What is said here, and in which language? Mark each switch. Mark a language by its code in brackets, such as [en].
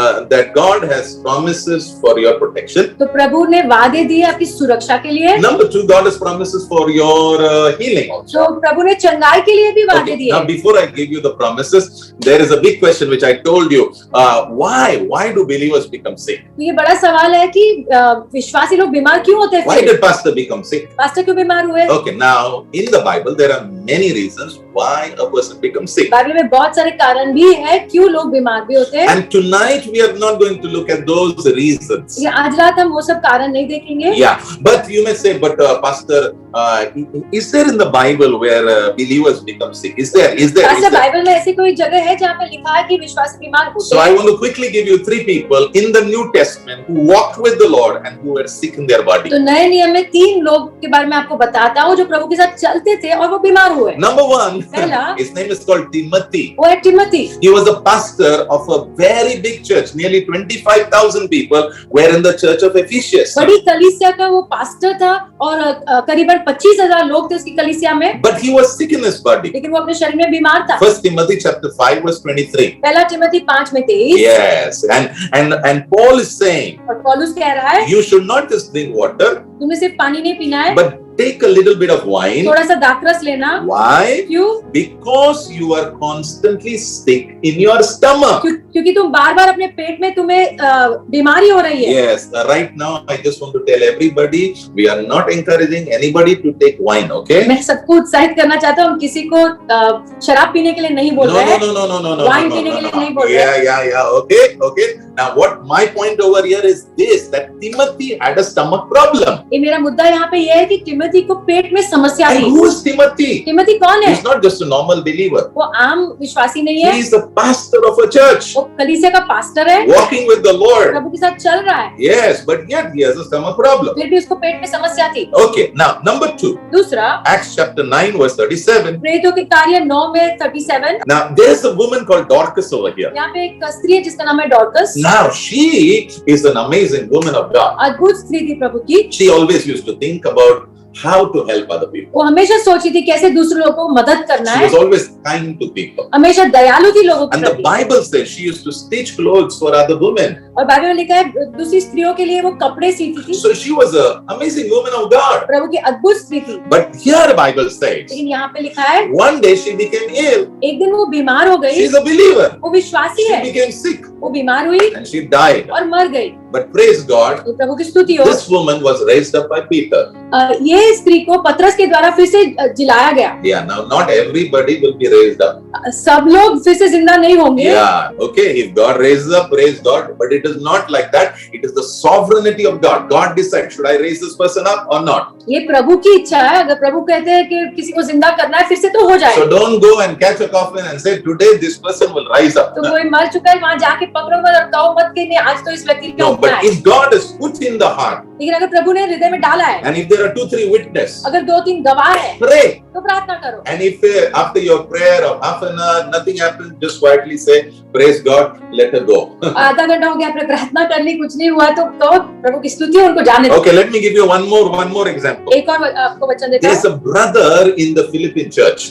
[en] that God has promises for your protection. [hi] तो प्रभु ने वादे दिए आपकी सुरक्षा के लिए, [en] Number two, God has promises for your healing also. [hi] तो प्रभु ने चंगाई के लिए भी वादे [en] Okay, [hi] दिए। [en] now before I give you the promises, there is a big question which I told you. Why do believers become sick? [hi] तो ये बड़ा सवाल है कि विश्वासी लोग बीमार क्यों होते हैं? [en] Why did pastor become sick? [hi] Pastor क्यों बीमार हुए? [en] Okay, now in the Bible there are many reasons why a person becomes sick. [hi] Bible में बहुत सारे कारण भी है क्यों लोग बीमार भी होते हैं। [en] And tonight we are not going to look at those reasons. [hi] ये आज रात हम वो सब कारण नहीं देखेंगे। [en] Yeah, but you may say, but pastor, is there in the Bible where believers become sick? Is there? [hi] Pastor Bible में ऐसी कोई जगह है जहाँ पे लिखा है कि विश्वासी बीमार होते [en] So I [hi] हैं? [en] want to quickly give you three people in the New Testament who walked with the Lord and who were sick in their body. [hi] तो नए नियम में 3 लोग के बारे में आपको बताता हूँ जो प्रभु के साथ चलते थे और वो बीमार हुए। [en] Number one, [hi] Pehla. [en] his name is called Timothy. [hi] वो है Timothy. [en] He was a pastor of a very big church. Nearly 25,000 people were in the church of Ephesus. [hi] बड़ी कलीसिया का वो पास्टर था और करीबन 25,000 लोग थे उसकी कलीसिया में, [en] But he was sick in his body. [hi] लेकिन वो अपने शरीर में बीमार था। [en] First Timothy chapter 5 verse 23. [hi] पहला Timothy 5:23। [en] Yes, and Paul is saying, [hi] और पौलुस कह रहा है [en] you should not just drink water, [hi] तुम्हें सिर्फ पानी नहीं पीना है, [en] but take a little bit of wine. [hi] थोड़ा सा दाखरस लेना। [en] Why? [hi] क्यों? [en] Because you are constantly sick in your stomach. [hi] क्योंकि तुम बार बार अपने पेट में तुम्हें बीमारी हो रही है। [en] Yes, right now I just want to tell everybody, we are not encouraging anybody to take wine, okay? [hi] मैं सबको उत्साहित करना चाहता हूँ, हम किसी को शराब पीने के लिए नहीं बोल रहे हैं। [en] No. [hi] Wine पीने के लिए नहीं बोल रहे। [en] Yeah. Okay. Now what my point over here is this, that Timothy had a stomach problem. [hi] ये मेरा मुद्दा यहाँ पे ये है कि टिमोथी को पेट में समस्या [en] And [hi] थी। [en] who is Timothy? [hi] टिमोथी कौन है? [en] He's not just a normal believer. [hi] वो आम विश्वासी नहीं है, [en] He is the pastor of a church, [hi] वो कलीसिया का पास्टर है, [en] walking with the Lord. [hi] प्रभु के साथ चल रहा है, [en] Yes, but yet he has a stomach problem. [hi] फिर भी उसको पेट में समस्या थी। [en] Okay, now number 2, [hi] दूसरा, [en] Acts chapter 9 verse 37. [hi] प्रेरितों के कार्य 9 में 37, [en] Now there's a woman called Dorcas over here. [hi] यहाँ पे एक स्त्री है जिसका नाम है Dorcas. [en] Now she is an amazing woman of God. [hi] अद्भुत स्त्री थी प्रभु की। [en] She always used to think about how to help other people. [hi] वो हमेशा सोचती थी कैसे दूसरे लोगों को मदद करना [en] She [hi] है, [en] was always kind to people. [hi] हमेशा दयालु थी लोगों के [en] And the [hi] प्रति। [en] Bible says she used to stitch clothes for other women. [hi] और बाइबल में लिखा है दूसरी स्त्रियों के लिए वो कपड़े सीती थी। [en] So she was an amazing woman of God. [hi] प्रभु की अद्भुत स्त्री थी। [en] But here the Bible says, [hi] लेकिन यहाँ पे लिखा है [en] one day she became ill. [hi] एक दिन वो बीमार हो गई। [en] She's a believer. [hi] वो विश्वासी [en] She [hi] है, [en] became sick [hi] वो बीमार हुई [en] and she died. [hi] और मर गई। [en] But praise God, [hi] तो प्रभु की स्तुति हो। [en] this woman was raised up by Peter. [hi] ये स्त्री को पतरस के द्वारा फिर से जिलाया गया। [en] Yeah, now not everybody will be raised up. [hi] सब लोग फिर से जिंदा नहीं होंगे। [en] Yeah, okay, if God raises up, praise God. But it is not like that. It is the sovereignty of God. God decides, should I raise this person up or not? [hi] ये प्रभु की इच्छा है। अगर प्रभु कहते हैं कि किसी को जिंदा करना है फिर से तो हो जाए। [en] So don't go and catch a coffin and say, today this person will rise up. [hi] तो कोई मर चुका है वहां जाके पकड़ो मत और कहो मत कि नहीं आज तो इस व्यक्ति को [en] No, [hi] उठना [en] but [hi] है। [en] if God has put in the heart, [hi] लेकिन अगर प्रभु ने हृदय में डाला है, [en] and if there are 2-3 witnesses, [hi] अगर 2-3 गवाह है [en] pray. [hi] तो प्रार्थना करो। [en] And if after your prayer of half an hour, nothing happens, just quietly say, praise God, let her go. [hi] आधा घंटा हो गया आपने प्रार्थना कर ली कुछ नहीं हुआ तो प्रभु की स्तुति हो, उनको जाने दो। [en] Okay, let me give you one more example. [hi] एक और आपको वचन देता [en] There's [hi] हूँ। [en] a brother in the Philippine church.